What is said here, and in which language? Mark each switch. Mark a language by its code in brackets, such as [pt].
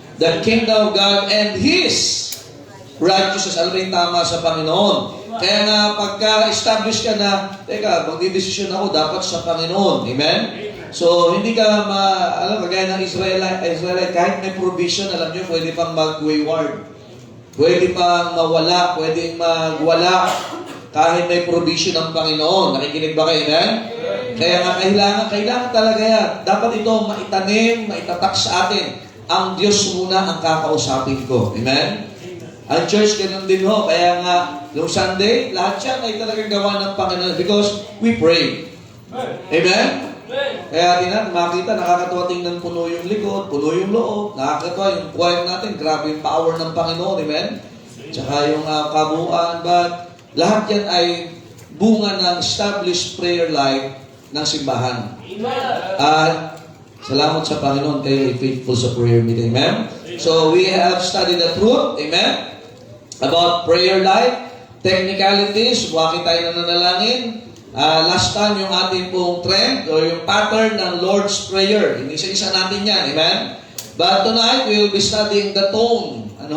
[en] The kingdom of God and His righteousness. [tl] Alam mo yung tama sa Panginoon. Kaya nga, pagka-establish ka na, teka, magdidesisyon ako, dapat sa Panginoon. Amen? So, hindi ka alam, kagaya ng Israelite, kahit may provision, alam nyo, pwede pang mag-wayward. Pwede pang mawala, pwede magwala, kahit may provision ng Panginoon. Nakikinig ba kayo? Amen? Kaya nga, kailangan talaga yan. Dapat ito maitanim, maitatak sa atin. Ang Diyos muna ang kakausapin ko. Amen? Ang church, ganun din ho. Kaya nga, yung Sunday, lahat yan ay talagang gawa ng Panginoon [en] because we pray. [tl] Amen? Kaya makita, nakakatuwa tingnan puno yung likod, puno yung loob, nakakatuwa yung choir natin, grabe yung power ng Panginoon. Amen? Tsaka yung kabuuan, but lahat yan ay bunga ng [en] established prayer life [tl] ng simbahan. At salamat sa Panginoon kayo ay faithful sa prayer meeting. Amen? [en] So we have studied the truth. Amen? About prayer life, technicalities, [tl] bakit tayo nananalangin. Last time yung ating pong trend o yung pattern ng Lord's Prayer. Inisa-isa natin yan. Amen? [en] But tonight, we will be studying the tone.